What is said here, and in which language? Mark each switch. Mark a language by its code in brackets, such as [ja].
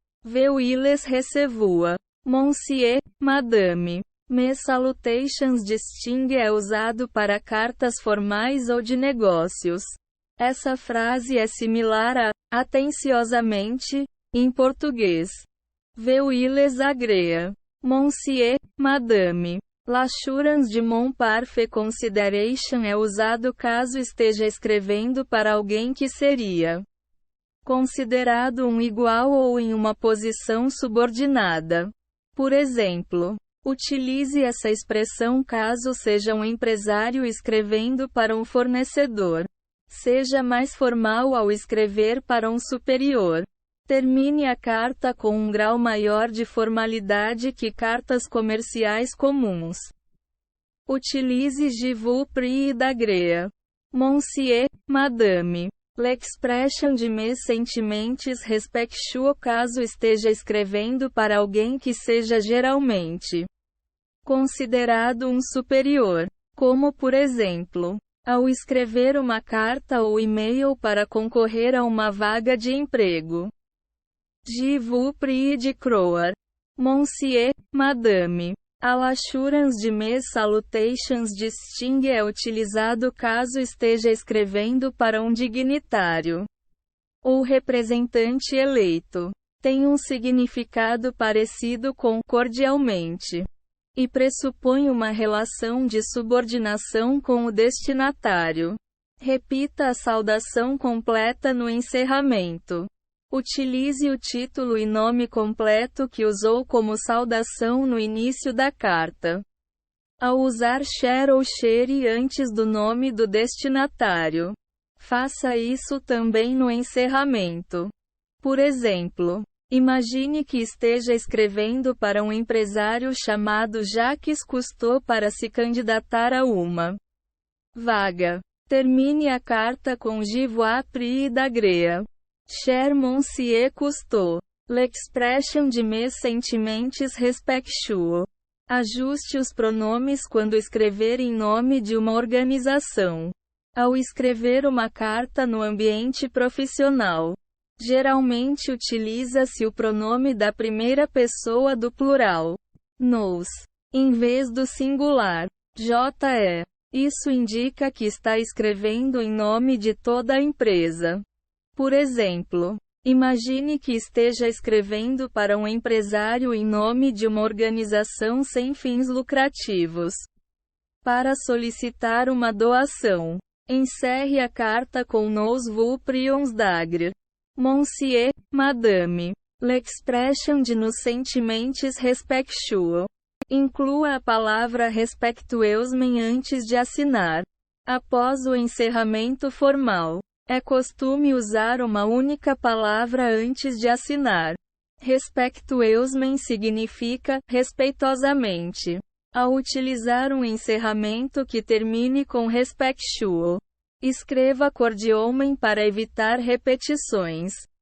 [fr] Veuillez recevoir, Monsieur, Madame. Mes salutations distingue [pt] é usado para cartas formais ou de negócios. Essa frase é similar a atenciosamente em português. [fr] Veuillez agréer, Monsieur, Madame. L'assurance de mon parfait consideration [pt] é usado caso esteja escrevendo para alguém que seria considerado um igual ou em uma posição subordinada. Por exemplo, utilize essa expressão caso seja um empresário escrevendo para um fornecedor. Seja mais formal ao escrever para um superior. Termine a carta com um grau maior de formalidade que cartas comerciais comuns. [fr] Utilize je vous prie d'agréer, Monsieur, Madame. L'expression de mes sentiments respectueux [pt] caso esteja escrevendo para alguém que seja geralmente considerado um superior. Como por exemplo, ao escrever uma carta ou e-mail para concorrer a uma vaga de emprego. [fr] Je vous prie de croire, Monsieur, Madame. A l'assurance de mes salutations distingue [pt] é utilizado caso esteja escrevendo para um dignitário ou representante eleito. Tem um significado parecido com cordialmente e pressupõe uma relação de subordinação com o destinatário. Repita a saudação completa no encerramento. Utilize o título e nome completo que usou como saudação no início da carta. Ao usar cher ou chere antes do nome do destinatário, faça isso também no encerramento. Por exemplo, imagine que esteja escrevendo para um empresário chamado Jacques Cousteau para se candidatar a uma vaga. Termine a carta com [fr] Je vous prie d'agréer, Cher Monsieur Cousteau. L'expression de mes sentiments respectueux. [pt] Ajuste os pronomes quando escrever em nome de uma organização. Ao escrever uma carta no ambiente profissional, geralmente utiliza-se o pronome da primeira pessoa do plural, nous, em vez do singular, je. Isso indica que está escrevendo em nome de toda a empresa. Por exemplo, imagine que esteja escrevendo para um empresário em nome de uma organização sem fins lucrativos. Para solicitar uma doação, encerre a carta com [fr] Nous vous prions d'agréer, Monsieur, Madame. L'expression de nos sentiments respectueux. [pt] Inclua a palavra respectueusement antes de assinar. Após o encerramento formal, é costume usar uma única palavra antes de assinar. Respectueusement significa respeitosamente. Ao utilizar um encerramento que termine com respectueux, escreva cordialmente para evitar repetições.